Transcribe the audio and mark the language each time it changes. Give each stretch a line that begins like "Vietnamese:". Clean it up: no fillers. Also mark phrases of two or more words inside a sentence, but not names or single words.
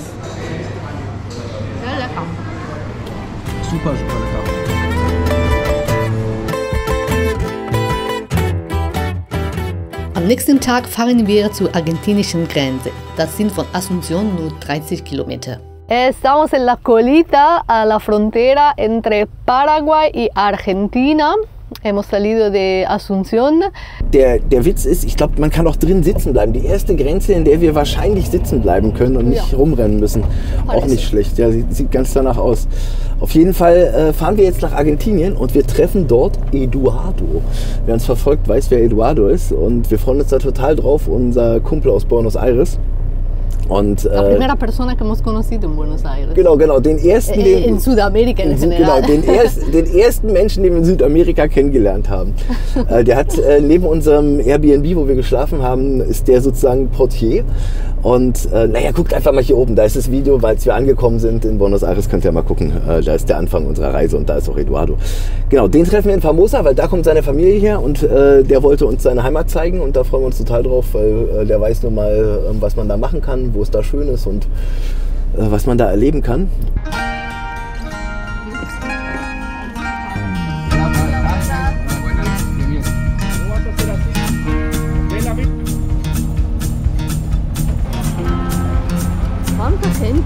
German: Sehr lecker. Super, super lecker. Am nächsten Tag fahren wir zur argentinischen Grenze. Das sind von Asunción nur 30 Kilometer.
Spanish: Estamos en la colita a la frontera entre Paraguay y Argentina. Hemos salido de Asunción.
German: Der Witz ist, ich glaube, man kann auch drin sitzen bleiben. Die erste Grenze, in der wir wahrscheinlich sitzen bleiben können und nicht rumrennen müssen. Auch nicht schlecht. Ja, sieht ganz danach aus. Auf jeden Fall fahren wir jetzt nach Argentinien und wir treffen dort Eduardo. Wer uns verfolgt, weiß, wer Eduardo ist. Und wir freuen uns da total drauf. Unser Kumpel aus Buenos Aires. Und,
Spanish: la primera persona que hemos conocido en Buenos Aires.
German: Genau, den ersten.
Spanish: En Südamerika en general.
German: Genau, den ersten Menschen, den wir in Südamerika kennengelernt haben. Der hat neben unserem Airbnb, wo wir geschlafen haben, ist der sozusagen Portier. Und naja, guckt einfach mal hier oben, da ist das Video, als wir angekommen sind in Buenos Aires, könnt ihr mal gucken, da ist der Anfang unserer Reise und da ist auch Eduardo. Genau, den treffen wir in Formosa, weil da kommt seine Familie her und der wollte uns seine Heimat zeigen und da freuen wir uns total drauf, weil der weiß nun mal, was man da machen kann, wo es da schön ist und was man da erleben kann.
Spanish: ¿Cuánta gente?